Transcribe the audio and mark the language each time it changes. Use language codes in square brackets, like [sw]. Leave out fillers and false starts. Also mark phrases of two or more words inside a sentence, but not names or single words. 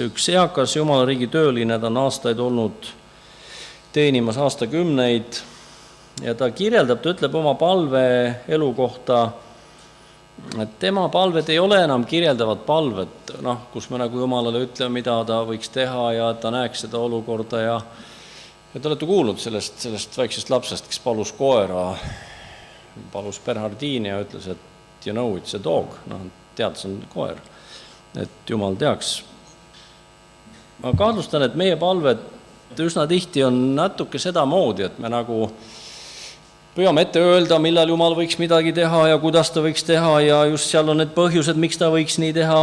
[et] Üks eakas Jumala riigi tööline, ta on aastaid olnud teenimas aastakümneid ja ta kirjeldab, ta ütleb oma palve elu kohta, et tema palved ei ole enam kirjeldavad palved, kus me nagu Jumalale ütleme, mida ta võiks teha ja ta näeks seda olukorda ja te olete kuulnud sellest väiksest lapsest, kes palus koera, palus Bernhardini ja ütles, et [en] you know it's a dog, [et] tead, see on koer, et Jumal teaks. Ma kahtlustan, et meie palved üsna tihti on natuke seda moodi, et me nagu püüame ette öelda, millal Jumal võiks midagi teha ja kuidas ta võiks teha ja just seal on need põhjused, miks ta võiks nii teha.